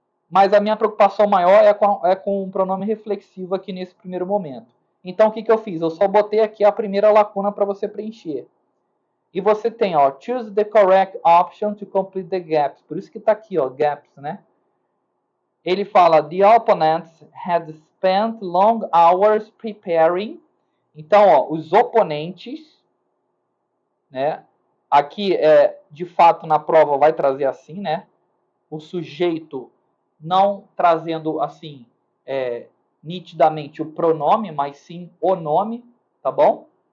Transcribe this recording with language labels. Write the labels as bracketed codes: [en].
[pt] Mas a minha preocupação maior é com o pronome reflexivo aqui nesse primeiro momento. Então o que eu fiz? Eu só botei aqui a primeira lacuna para você preencher. E você tem, ó, [en] choose the correct option to complete the gaps. [pt] Por isso que está aqui, ó, gaps, né? Ele fala, [en] the opponents had spent long hours preparing. [pt] Então, ó, os oponentes, né? Aqui, de fato, na prova vai trazer assim, né? O sujeito não trazendo, assim, nitidamente o pronome, mas sim o nome, tá bom?